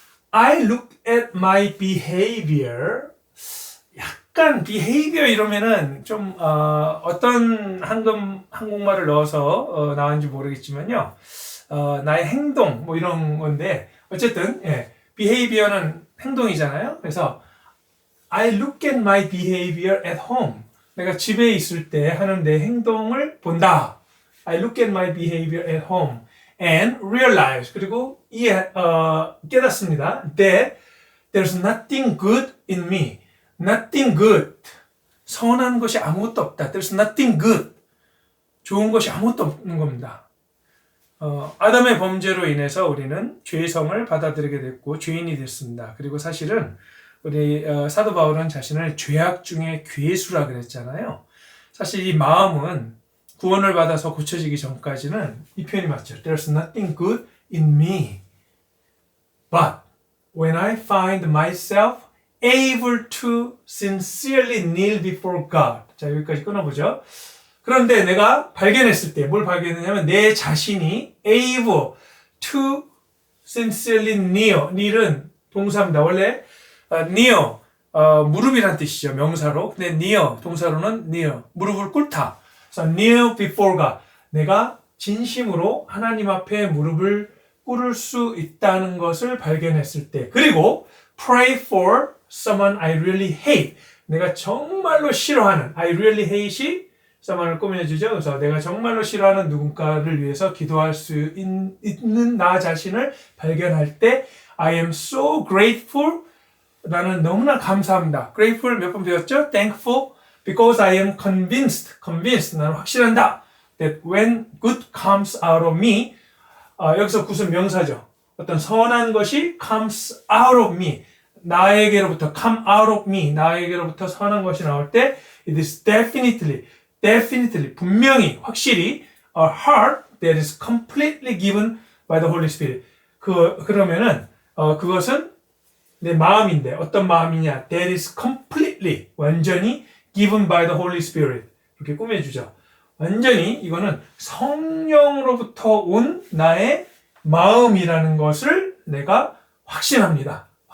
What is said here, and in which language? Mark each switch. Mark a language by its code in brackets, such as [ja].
[en] I look at my behavior. [ko] 약간 behavior 이러면은 좀 어떤 한국말을 넣어서 나왔는지 모르겠지만요. 나의 행동 뭐 이런 건데 어쨌든 behavior는 행동이잖아요. [en] 그래서 I look at my behavior at home. [ko] 내가 집에 있을 때 하는 내 행동을 본다. [en] I look at my behavior at home and realize [ko] 그리고 깨닫습니다. [en] That there's nothing good in me. Nothing good. [ko] 선한 것이 아무것도 없다. [en] There's nothing good. [ko] 좋은 것이 아무것도 없는 겁니다. 아담의 범죄로 인해서 우리는 죄성을 받아들이게 됐고 죄인이 됐습니다. 그리고 사실은 우리 사도 바울은 자신을 죄악 중에 괴수라 그랬잖아요. 사실 이 마음은 구원을 받아서 고쳐지기 전까지는 이 표현이 맞죠. [en] There's nothing good in me. But when I find myself able to sincerely kneel before God. [ko] 자, 여기까지 끊어보죠. 그런데 내가 발견했을 때 뭘 발견했냐면 내 자신이 [en] able to sincerely kneel. [ko] kneel은 동사입니다. 원래 kneel 무릎이란 뜻이죠. 명사로. 근데 kneel 동사로는 kneel 무릎을 꿇다. [en] 그래서 kneel before God. [ko] 내가 진심으로 하나님 앞에 무릎을 꿇을 수 있다는 것을 발견했을 때 그리고 [en] pray for someone I really hate. [ko] 내가 정말로 싫어하는 [en] I really hate [ko] 이 someone을 꾸며주죠. 그래서 내가 정말로 싫어하는 누군가를 위해서 기도할 수 있는 나 자신을 발견할 때 [en] I am so grateful. [ko] 나는 너무나 감사합니다. grateful 몇 번 배웠죠? [en] thankful because I am convinced [ko] 나는 확신한다. [en] that when good comes out of me [ko] 여기서 굿은 명사죠. [en] 어떤 선한 것이 comes out of me [ko] 나에게로부터 [en] come out of me [ko] 나에게로부터 선한 것이 나올 때 [en] it is definitely [ko] 분명히 확실히 [en] a heart that is completely given by the Holy Spirit. [ko] 그러면은 그것은 내 마음인데 어떤 마음이냐? [en] That is completely [ko] 완전히 [en] given by the Holy Spirit. [ko] 이렇게 꾸며주죠. 완전히 이거는 성령으로부터 온 나의 마음이라는 것을 내가 확신합니다.